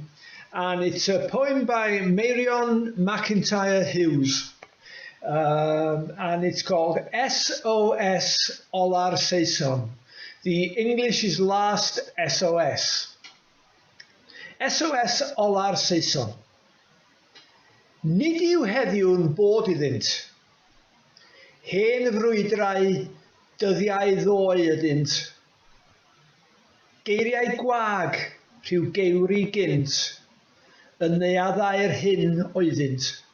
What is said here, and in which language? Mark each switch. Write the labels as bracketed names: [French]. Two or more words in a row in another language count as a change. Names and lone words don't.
[English] And it's a poem by Marion McIntyre Hughes, and it's called SOS Olar Saeson. The English is last SOS. [Welsh] SOS Olar Saeson. Nid yw heddiw'n bod iddynt. Hen frwydrau, dyddiau ddoe ydynt. Geiriau gwag, rhyw gewri gynt, yn neuaddau'r hyn oeddynt.